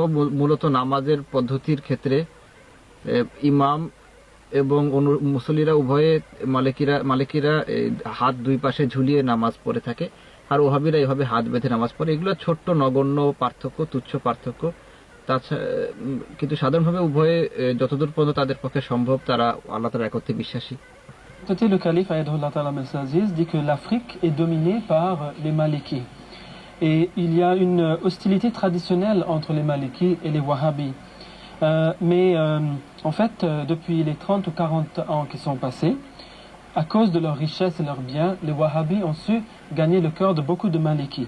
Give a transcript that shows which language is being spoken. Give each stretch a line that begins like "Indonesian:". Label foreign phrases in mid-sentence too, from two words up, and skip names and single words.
Bangla: মূলত নামাজের পদ্ধতির ক্ষেত্রে ইমাম এবং মুসল্লিরা উভয়ে মালিকিরা হাত দুই পাশে ঝুলিয়ে নামাজ পড়ে থাকে, আর ওয়াহাবিরা এভাবে হাত বেঁধে নামাজ পড়ে। এগুলো ছোট্ট নগণ্য পার্থক্য, তুচ্ছ পার্থক্য। তাছাড়া কিন্তু সাধারণভাবে উভয়ে যতদূর পর্যন্ত তাদের পক্ষে সম্ভব তারা আল্লাহ তাআলার একত্বে বিশ্বাসী।
French: Le calife Ayatollah Ta'ala Aziz dit que l'Afrique est dominée par les Malikis. Et il y a une hostilité traditionnelle entre les Malikis et les Wahhabis. En fait, depuis les 30 ou 40 ans qui sont passés, à cause de leur richesse et leurs biens, les Wahhabis ont su gagner le cœur de beaucoup de Malikis.